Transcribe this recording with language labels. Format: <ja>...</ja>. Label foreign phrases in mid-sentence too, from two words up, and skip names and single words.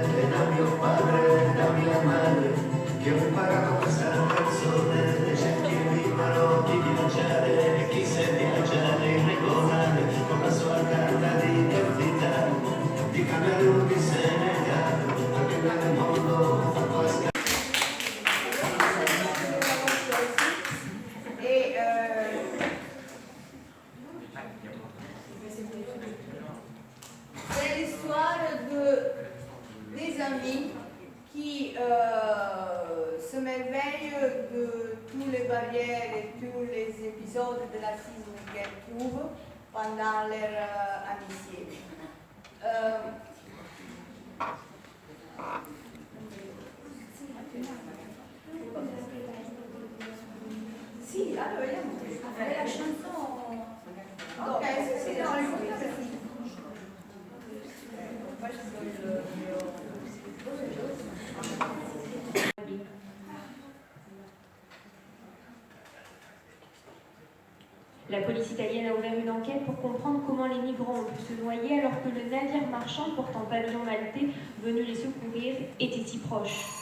<it>E da mio padre e da mia madre che ho imparato questa canzone. C'è chi è libero di viaggiare e chi sa viaggiare irregolare, con la sua carta di identità, di Camerun, di Senegal, perché nel mondo fa questa.</it> <fr>C'est l'histoire des amis qui s'émerveillent de toutes les barrières et tous les épisodes de racisme qu'elles trouvent pendant leur amitié.</fr> <it>Sì, allora vediamo.</it> <fr>La chanson.</fr> <it>Ok, sì, no,</it> <fr>La police italienne a ouvert une enquête pour comprendre comment les migrants ont pu se noyer alors que le navire marchand portant pavillon maltais venu les secourir était si proche.</fr>